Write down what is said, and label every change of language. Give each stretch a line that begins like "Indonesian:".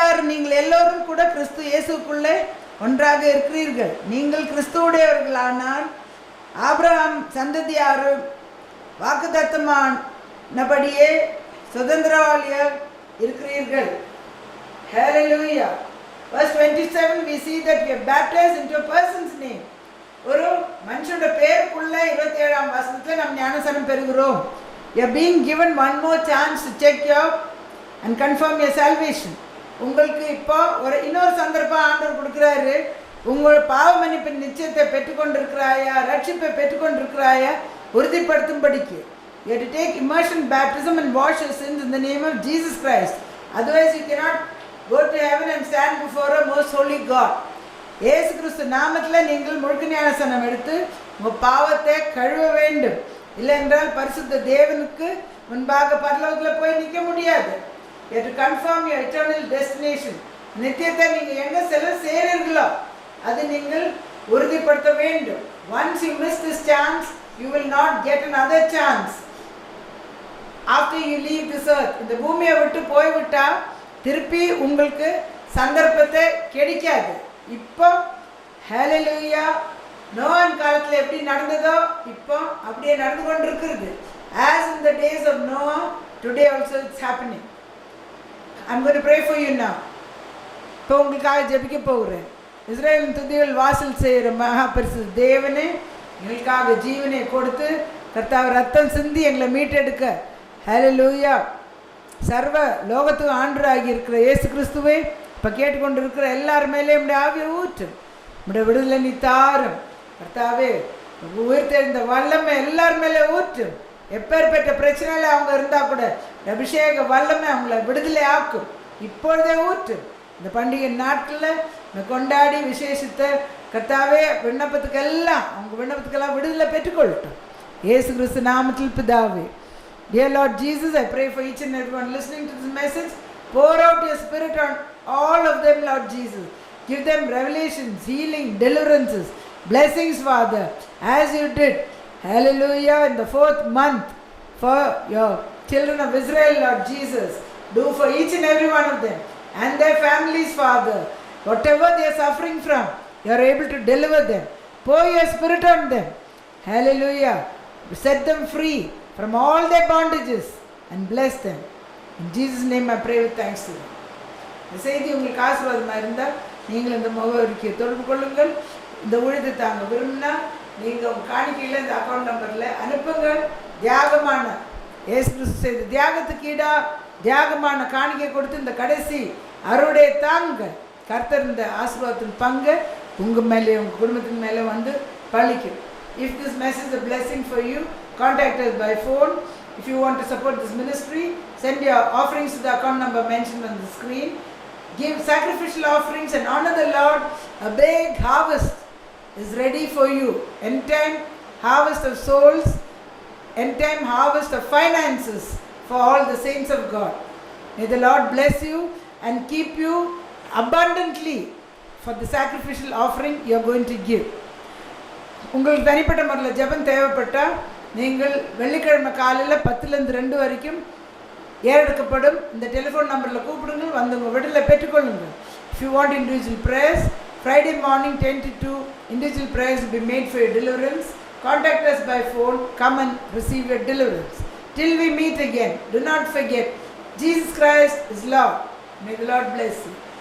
Tamil: நீங்கள் எல்லோரும் கூட கிறிஸ்து இயேசுக்குள்ளே ஒன்றாக இருக்கிறீர்கள். நீங்கள் கிறிஸ்துவுடையவர்களானால் ஆபிரகாம் சந்ததியாரும் வாக்குத்தத்தமானபடியே சுதந்திரவாளியாக இருக்கிறீர்கள்.
English: Hallelujah. Verse 27 we see that we are baptized into a person's name.
Tamil: ஒரு மனுஷனோட பேருக்குள்ள 27ஆம் வசனத்தில் நாம் ஞானஸ்நானம் பெறுகிறோம்.
English: You are being given one more chance to check your and confirm your salvation.
Tamil: உங்களுக்கு இப்போ இன்னொரு சந்தர்ப்பம் ஆண்டவர் கொடுக்குறாரு. உங்கள் பாவ மன்னிப்பின் நிச்சயத்தை பெற்றுக்கொண்டிருக்கிறாயா, ரட்சிப்பை பெற்றுக்கொண்டிருக்கிறாயா உறுதிப்படுத்தும்படிக்கு.
English: You have to take immersion baptism and wash your sins in the name of Jesus Christ. Otherwise you cannot go to heaven and stand before a most holy God.
Tamil: இயேசு கிறிஸ்து நாமத்தில் நீங்கள் முழுக்க ஞானஸ்நானம் எடுத்து உங்கள் பாவத்தை கழுவ வேண்டும். இல்லை என்றால் பரிசுத்த தேவனுக்கு முன்பாக பரலோகத்தில் போய் நிற்க முடியாது.
English: You have to confirm your eternal destination.
Tamil: நித்தியத்தை நீங்கள் எங்கே சேரீர்களோ அது நீங்கள் உறுதிப்படுத்த வேண்டும்.
English: Once you miss this chance, you will not get another chance. After you leave this earth,
Tamil: இந்த பூமியை விட்டு போய்விட்டால் திருப்பி உங்களுக்கு சந்தர்ப்பத்தை கிடைக்காது. இப்போ ஹalleluya. நோவான் காலத்தில் எப்படி நடந்ததோ இப்போ அப்படியே நடந்து கொண்டு இருக்கிறது.
English: As in the days of Noah, today also it's happening. I'm going to pray for you now.
Tamil: இப்போ உங்களுக்காக ஜெபிக்க போகிறேன். இஸ்ரவேலின் துதிகள் வாசல் செய்கிற மகா பரிசுத்த தேவனே, எங்களுக்காக ஜீவனை கொடுத்து கர்த்தாவே ரத்தம் சிந்தி எங்களை மீட்டெடுக்க ஹalleluya சர்வ லோகத்துக்கு ஆண்டவராகி இருக்கிற இயேசு கிறிஸ்துவே, இப்போ கேட்டுக்கொண்டு இருக்கிற எல்லார் மேலேயும் நம்முடைய ஆவியை ஊற்றும். நம்முடைய விடுதலை நீ தாரும் கர்த்தாவே. உயிர்த்தெழுந்த வல்லமை எல்லார் மேலே ஊற்றும். எப்பேற்பட்ட பிரச்சனையில் அவங்க இருந்தால் கூட அபிஷேக வல்லமை அவங்கள விடுதலை ஆக்கும். இப்பொழுதே ஊற்றும். இந்த பண்டிகை நாட்களில் கொண்டாடி விசேஷித்த கர்த்தாவே விண்ணப்பத்துக்கெல்லாம் அவங்க விண்ணப்பத்துக்கெல்லாம் விடுதலை பெற்றுக்கொள்ளட்டும் இயேசு கிறிஸ்து நாமத்தில் பிதாவே.
English: Dear Lord Jesus, I pray for each and everyone listening to this message. Pour out your spirit on all of them, Lord Jesus. Give them revelations, healing, deliverances, blessings, Father, as you did, hallelujah, in the 4th month for your children of Israel, Lord Jesus. Do for each and every one of them and their families, Father. Whatever they are suffering from, you are able to deliver them. Pour your spirit on them, hallelujah. Set them free from all their bondages and bless them. In Jesus' name I pray with thanksgiving.
Tamil: இந்த செய்தி உங்களுக்கு ஆசீர்வாதமாக இருந்தால் நீங்கள் இந்த முகவரிக்கு தொடர்பு கொள்ளுங்கள். இந்த ஊழியத்தை தாங்க விரும்பினா நீங்கள் உங்கள் காணிக்கையில் இந்த அக்கௌண்ட் நம்பரில் அனுப்புங்கள். தியாகமான இயேசு கிறிஸ்து செய்த தியாகத்துக்கு ஈடாக தியாகமான காணிக்கை கொடுத்து இந்த கடைசி அறுவடை தாங்க கர்த்தர் இந்த ஆசீர்வாதத்தின் பங்கு உங்கள் மேலே உங்கள் குடும்பத்தின் மேலே வந்து பழிக்கும்.
English: If this message is a blessing for you, contact us by phone. If you want to support this ministry, send your offerings to the account number mentioned on the screen. Give sacrificial offerings and honor the Lord. A big harvest is ready for you. End time harvest of souls, end time harvest of finances for all the saints of God. May the Lord bless you and keep you abundantly for the sacrificial offering you are going to give.
Tamil: உங்களுக்கு தனிப்பட்ட முறையில் ஜெபம் தேவைப்பட்டால் நீங்கள் வெள்ளிக்கிழமை காலையில் 10லேருந்து 2 வரைக்கும் ஏறெடுக்கப்படும் இந்த டெலிஃபோன் நம்பரில் கூப்பிடுங்கள். வந்து உங்கள் விடுதலை பெற்றுக்கொள்ளுங்கள்.
English: If you want individual prayers, Friday morning 10 to 2 individual prayers will be made for your deliverance. Contact us by phone. Come and receive your deliverance. Till we meet again, do not forget, Jesus Christ is Lord. May the Lord bless you.